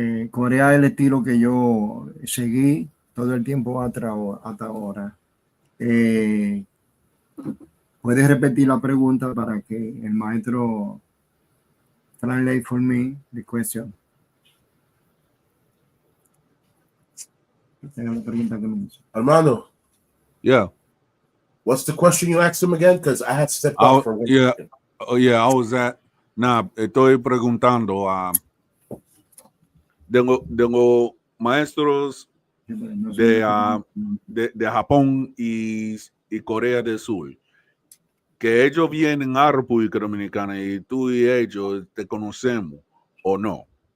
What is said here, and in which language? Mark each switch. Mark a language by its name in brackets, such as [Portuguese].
[Spanish] Corea es el estilo que yo seguí todo el tiempo hasta ahora. ¿Puedes repetir la pregunta para que el maestro [English] translate for me the question? [Spanish] Esta es la pregunta que me hizo. Armando. [English] Yeah. What's the question you asked him again? Because I had stepped off for one second. Oh, yeah, I was at. [Spanish] Estoy preguntando de los maestros de Japón y Corea del Sur, que ellos vienen a República Dominicana y tú y ellos te conocemos o no.